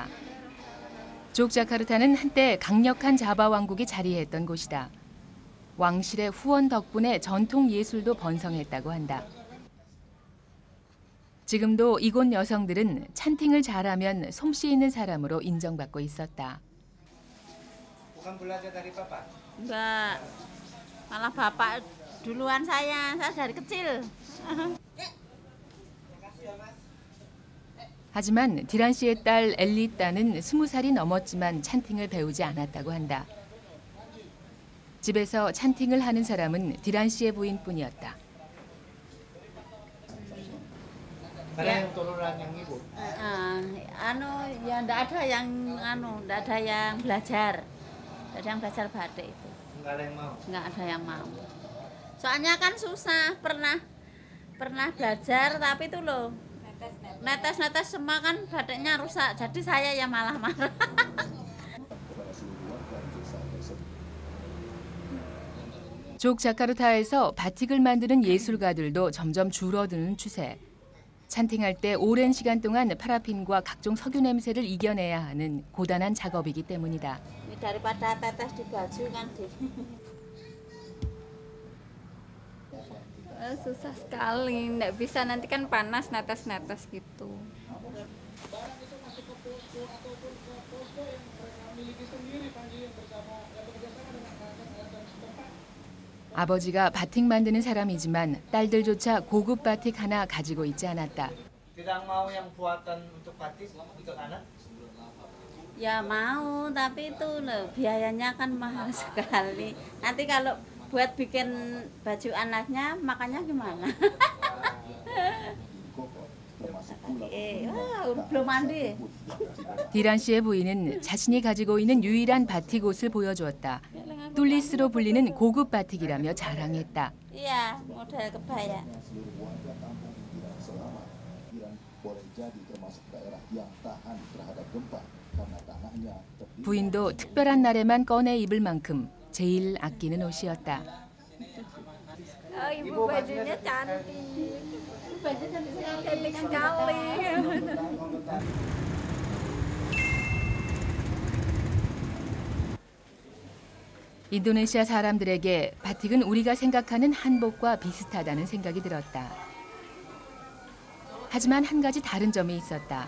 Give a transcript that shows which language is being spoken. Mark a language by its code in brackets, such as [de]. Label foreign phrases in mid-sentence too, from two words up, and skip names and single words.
[ko] 족자카르타는 한때 강력한 자바 왕국이 자리했던 곳이다. 왕실의 후원 덕분에 전통 예술도 번성했다고 한다. 지금도 이곳 여성들은 찬팅을 잘하면 솜씨 있는 사람으로 인정받고 있었다. [id] Bukan belajar dari papa? Enggak. Malah bapak duluan saya dari kecil. [ko] 하지만 디란 씨의 딸 엘리따는 20살이 넘었지만 찬팅을 배우지 않았다고 한다. 집에서 찬팅을 하는 사람은 디란 씨의 부인뿐이었다. [id] Karena yang turunan yang ibu. Ya enggak ada yang belajar. Enggak ada yang belajar batik itu. Enggak ada yang mau. Enggak ada yang mau. Soalnya kan susah, pernah belajar tapi itu loh. Netes-netes semua kan batiknya rusak. Jadi saya yang malah marah. [ko] 족자카르타에서 바틱을 만드는 예술가들도 점점 줄어드는 추세. 찬팅할 때 오랜 시간 동안 파라핀과 각종 석유 냄새를 이겨내야 하는 고단한 작업이기 때문이다. [id] Daripada tetes di baju kan susah sekali, nggak bisa, nanti kan panas netes-netes gitu. [ko] 아버지가 바틱 만드는 사람이지만 딸들조차 고급 바틱 하나 가지고 있지 않았다. [id] Tidak mau yang buatan untuk batik untuk anak? Ya mau, tapi itu loh biayanya kan mahal sekali. Nanti kalau buat bikin baju anaknya makannya gimana? belum mandi. [ko] 디란 씨의 부인은 자신이 가지고 있는 유일한 바틱 옷을 보여주었다. 툴리스로 불리는 고급 바틱이라며 자랑했다. [id] Iya, model kebaya. [ko] 부인도 특별한 날에만 꺼내 입을 만큼 제일 아끼는 옷이었다. [id] Ibu bajunya cantik. Cantik sekali. [ko] 인도네시아 사람들에게 바틱은 우리가 생각하는 한복과 비슷하다는 생각이 들었다. 하지만 한 가지 다른 점이 있었다.